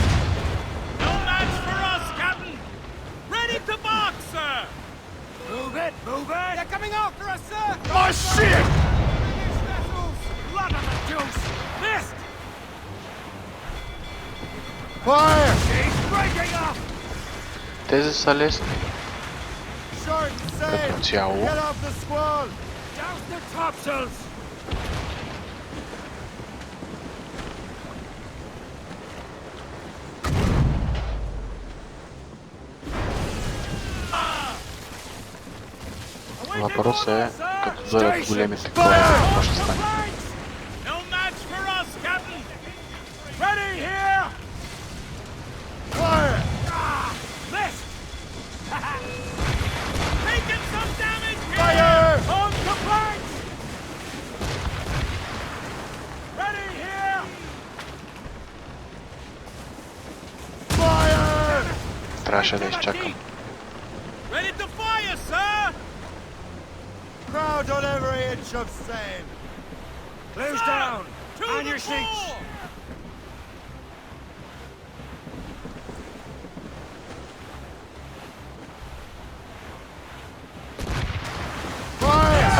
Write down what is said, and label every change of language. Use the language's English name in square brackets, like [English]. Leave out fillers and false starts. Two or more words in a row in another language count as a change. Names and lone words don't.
[English] No match for us, Captain! Ready to box, sir! Move it! Move it! They're coming after us, sir! My ship! Blood on the juice! Missed! Fire! He's breaking up! [Bulgarian] Тези са лесни. [English] Short sail! [Bulgarian] Като цяло. [English] Get off the squall! Douse the topsails! [Bulgarian] Въпросът е, като дойдат големите кораби, какво ще стане? [English] No match for us, Captain! Ready here! Fire! Missed! Taking some damage here! Fire! On the planks! Ready here! Fire! [Bulgarian] Трябваше да изчакам. [English] Ready to fire, sir! Crowd on every inch of sail! Close Sir! down! To On the your seats! fore! Fire!